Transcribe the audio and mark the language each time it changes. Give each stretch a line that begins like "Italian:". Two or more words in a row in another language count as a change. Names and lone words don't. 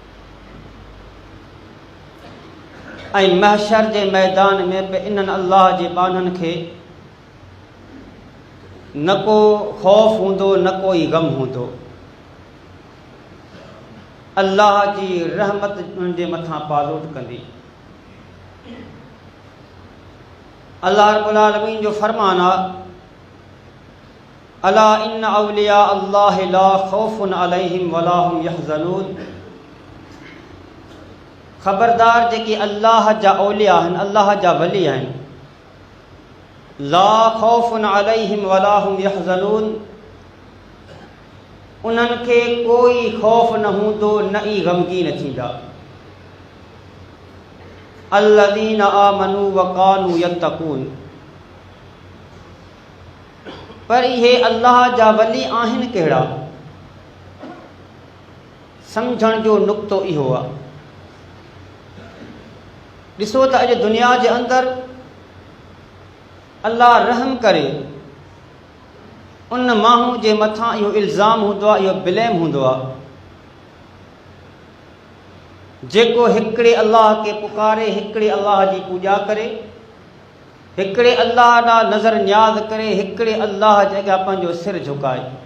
Sindhi: ऐं महशर जे मैदान में बि इन्हनि अल्लाह जे बाननि खे न को ख़ौफ़ हूंदो न कोई ग़म हूंदो। अल्लाह जी रहमत उन जे मथां पालोट कंदी।
Arabic: الله رب العالمين
Sindhi: जो फरमान आहे,
Arabic: ألا إن أولياء الله لا خوف عليهم ولا هم يحزنون.
Sindhi: ख़बरदार जेके अल्लाह जा औलिया आहिनि, अल्लाह जा वली आहिनि,
Arabic: لا خوف عليهم ولا هم يحزنون,
Sindhi: उन्हनि खे कोई ख़ौफ़ न हूंदो न ई ग़मगीन थींदा।
Arabic: الذين آمنوا وكانوا يتقون.
Sindhi: पर इहे अल्लाह जा वली आहिनि कहिड़ा? सम्झण जो नुक़्तो इहो आहे। ॾिसो त अॼु दुनिया जे अंदरि अल्लाह रहम करे उन माण्हू जे मथां इहो इल्ज़ाम हूंदो आहे, इहो ब्लेम हूंदो आहे, जेको हिकिड़े अल्लाह खे पुकारे, हिकिड़े अल्लाह जी पूॼा करे, हिकिड़े अल्लाह ॾांहुं नज़र न्याज़ करे, हिकिड़े अल्लाह जे अॻियां पंहिंजो सिर झुकाए